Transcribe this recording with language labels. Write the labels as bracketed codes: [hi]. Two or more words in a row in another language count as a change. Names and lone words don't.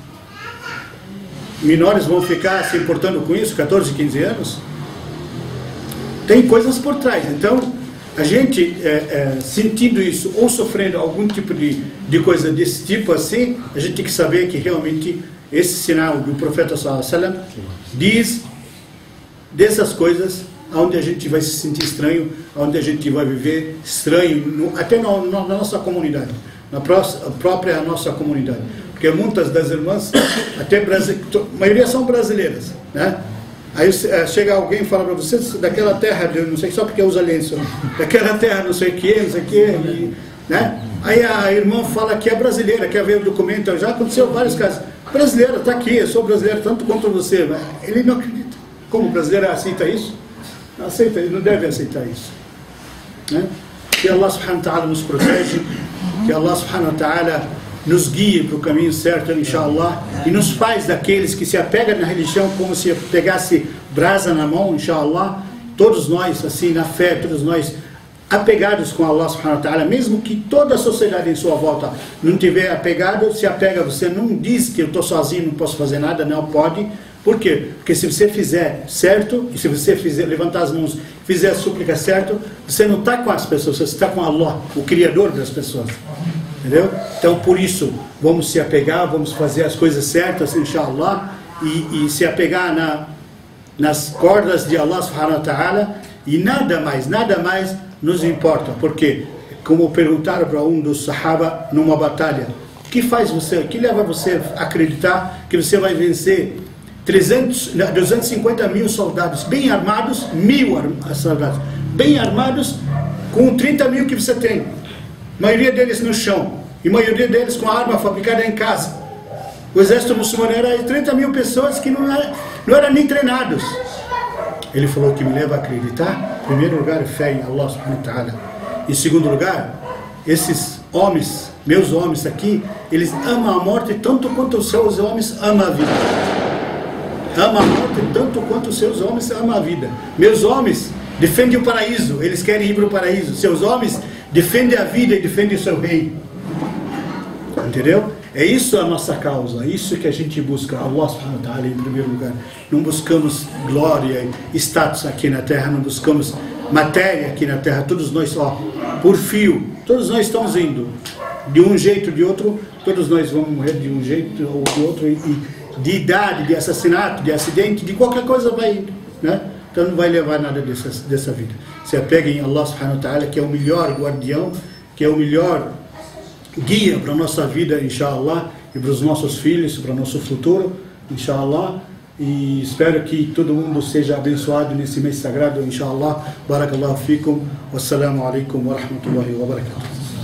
[pt] Menores vão ficar se importando com isso, 14, 15 anos? Tem coisas por trás. Então, a gente sentindo isso ou sofrendo algum tipo de coisa desse tipo assim, a gente tem que saber que realmente esse sinal do profeta [ar] صلى الله عليه وسلم [pt] diz dessas coisas onde a gente vai se sentir estranho, onde a gente vai viver estranho, até na nossa comunidade, na própria nossa comunidade. Porque muitas das irmãs, até a maioria são brasileiras, né? Aí chega alguém e fala para você, daquela terra, não sei, só porque usa lenço, daquela terra não sei o que, né? Aí a irmã fala que é brasileira, quer ver o documento, já aconteceu vários casos. Brasileira, está aqui, eu sou brasileiro tanto quanto você. Mas ele não acredita. Como brasileiro aceita isso? Não aceita, ele não deve aceitar isso, né? Que [ar] الله سبحانه وتعالى [pt] nos protege, que [ar] الله سبحانه وتعالى [pt] nos guie para o caminho certo, inshallah, e nos faz daqueles que se apegam na religião como se pegasse brasa na mão, inshallah, todos nós, assim, na fé, todos nós apegados com [ar] الله سبحانه وتعالى, [pt] mesmo que toda a sociedade em sua volta não tiver apegado, se apega, você não diz que eu estou sozinho, não posso fazer nada, não pode. Por quê? Porque se você fizer certo, e se você levantar as mãos, fizer a súplica certo, você não está com as pessoas, você está com Allah, o Criador das pessoas. Entendeu? Então, por isso, vamos se apegar, vamos fazer as coisas certas, inshallah, e se apegar nas cordas de [ar] الله سبحانه وتعالى, [pt] e nada mais nos importa, porque, como perguntaram para um dos sahaba numa batalha, o que faz você, o que leva você a acreditar que você vai vencer 250 mil soldados bem armados, 1.000 soldados bem armados, com 30 mil que você tem, a maioria deles no chão, e a maioria deles com a arma fabricada em casa. O exército muçulmano era 30 mil pessoas que não eram nem treinados. Ele falou que me leva a acreditar, em primeiro lugar, fé em [ar] الله سبحانه وتعالى. [pt] Em segundo lugar, esses homens, meus homens aqui, eles amam a morte tanto quanto os seus homens amam a vida. Ama a morte tanto quanto os seus homens amam a vida. Meus homens defendem o paraíso, eles querem ir para o paraíso. Seus homens defendem a vida e defendem o seu rei. Entendeu? É isso a nossa causa, é isso que a gente busca, [ar] الله سبحانه وتعالى [pt] em primeiro lugar. Não buscamos glória e status aqui na terra, não buscamos matéria aqui na terra. Todos nós, por fio, todos nós estamos indo de um jeito ou de outro, todos nós vamos morrer de um jeito ou de outro, e de idade, de assassinato, de acidente, de qualquer coisa vai indo, né? Então não vai levar nada dessa vida. Se apeguem a [ar] الله سبحانه وتعالى, [pt] que é o melhor guardião, que é o melhor guia para a nossa vida, inshallah, e para os nossos filhos, para o nosso futuro, inshallah. E espero que todo mundo seja abençoado nesse mês sagrado, inshallah. [ar] بارك الله فيكم. والسلام عليكم ورحمة الله وبركاته.